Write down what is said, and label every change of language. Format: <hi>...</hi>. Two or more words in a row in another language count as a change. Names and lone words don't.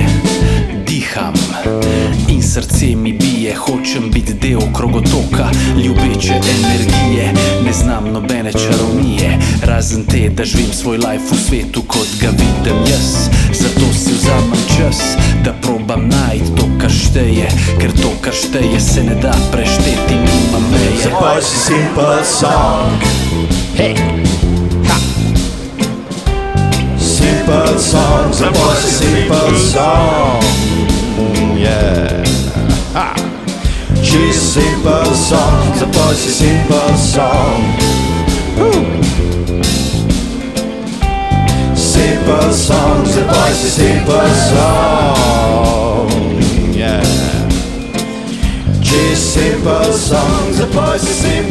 <sl>Diham in srce mi bije, hočem biti del krogotoka ljubeče energije. Ne znam nobene čarovnije, razen te, da živim svoj life v svetu, kot ga vidim jaz. Zato si vzamem čas, da probam najti to, kar šteje, ker to, kar šteje, se ne da prešteti, nima meje. Zapoj si</sl> <en>simple song, hey,</en> <sl>ha.</sl> <en>Simple song,</en> <sl>zapoj si</sl> <en>simple song, yeah,</en> <sl>ha.</sl> <en>Čist simple song,</en> <sl>zapoj si</sl> <en>simple song, simple song,</en> <sl>zapoj si</sl> <en>simple song, yeah. Simple song,</en> <sl>zapoj si</sl>